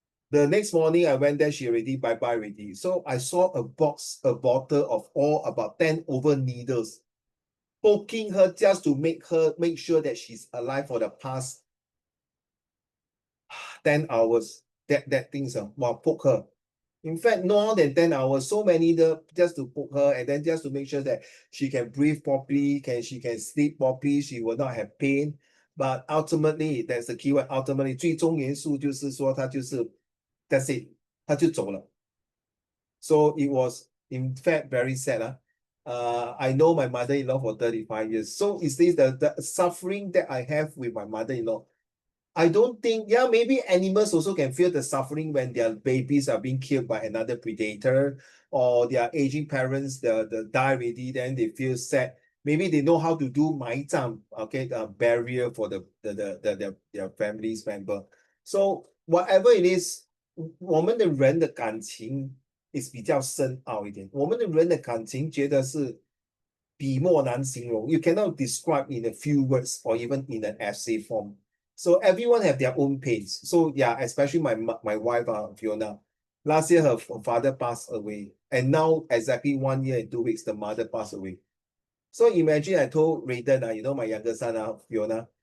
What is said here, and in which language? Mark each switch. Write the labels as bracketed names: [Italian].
[English] The next morning, I went there. She already bye-bye already. So I saw a bottle of all about 10 over needles poking her just to make sure that she's alive for the past 10 hours. That things poke her. In fact, more than 10 hours, so many just to poke her and then just to make sure that she can breathe properly, she can sleep properly, she will not have pain. But ultimately, that's the keyword. [Chinese] Ultimately, 最终元素就是说，他就是 [English] that's it, [Chinese] 他就走了. [English] So it was In fact, very sad. I know my mother-in-law for 35 years. So it says the suffering that I have with my mother-in-law, I don't think, yeah, maybe animals also can feel the suffering when their babies are being killed by another predator, or their aging parents the die already, then they feel sad. Maybe they know how to do [Chinese] 埋葬, [English] okay, burial for their family's member. So whatever it is, [Chinese] 我们的人的感情 is 比较深奥一点。我们的人的感情觉得是笔墨难形容. [English] You cannot describe in a few words or even in an essay form. So everyone have their own pains. So yeah, especially my wife, Fiona. Last year her father passed away, and now exactly 1 year and 2 weeks the mother passed away. So imagine I told Raiden, my younger son, Fiona.